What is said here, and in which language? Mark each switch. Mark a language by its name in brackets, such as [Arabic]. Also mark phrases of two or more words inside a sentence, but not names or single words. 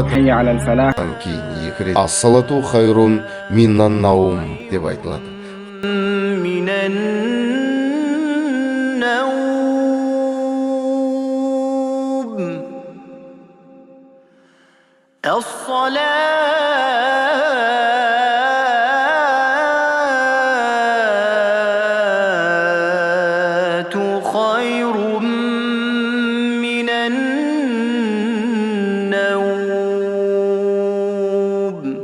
[Arabic] حي على الفلاح. [Kazakh] кейін екі рет [Arabic] الصلاة خير من النوم [Kazakh] деп айтылады. [Arabic] من النوم. الصلاة خير من النوم.